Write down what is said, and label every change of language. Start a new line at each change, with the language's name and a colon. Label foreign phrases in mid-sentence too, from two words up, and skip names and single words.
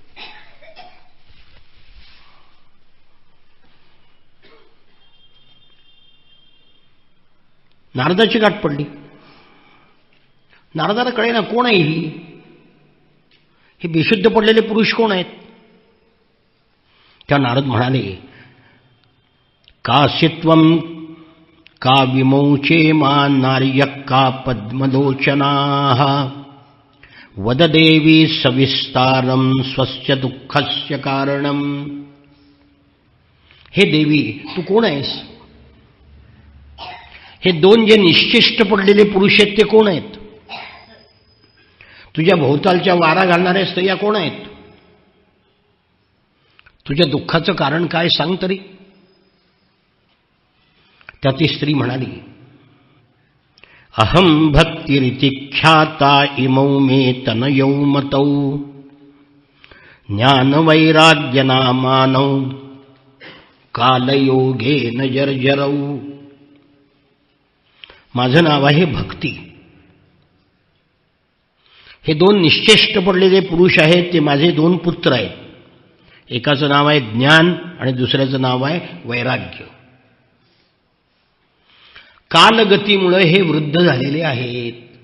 Marathi: नारदाची गाठ पडली. नारदाला कळेना कोण आहे ही, हे बेशुद्ध पडलेले पुरुष कोण आहेत. त्या नारद म्हणाले,
Sanskrit: कासित्वम का विमोचे मा नार्य का पद्मलोचनाः वद देवी सविस्तारम स्वस्य दुःखस्य कारणम.
Marathi: हे देवी, तू कोण आहेस. हे दोन जे निश्चिष्ट पडलेले पुरुष आहेत ते कोण आहेत. तुझ्या भोवतालच्या वारा घालणाऱ्या स्त्रिया कोण आहेत. तुझ्या दुःखाचं कारण काय सांग तरी. त्या ती स्त्री म्हणाली,
Sanskrit: अहम भक्तिरिति ख्याता इमौ मे तनयौ मतौ ज्ञानवैराग्यनामानौ कालयोगेन जर्जरौ.
Marathi: माझं नाव आहे भक्ती. हे दोन निश्चेष्ट पडलेले पुरुष आहेत, ते माझे दोन पुत्र आहेत. एकाचं नाव आहे ज्ञान आणि दुसऱ्याचं नाव आहे वैराग्य. कालगतीमुळे हे वृद्ध झालेले आहेत.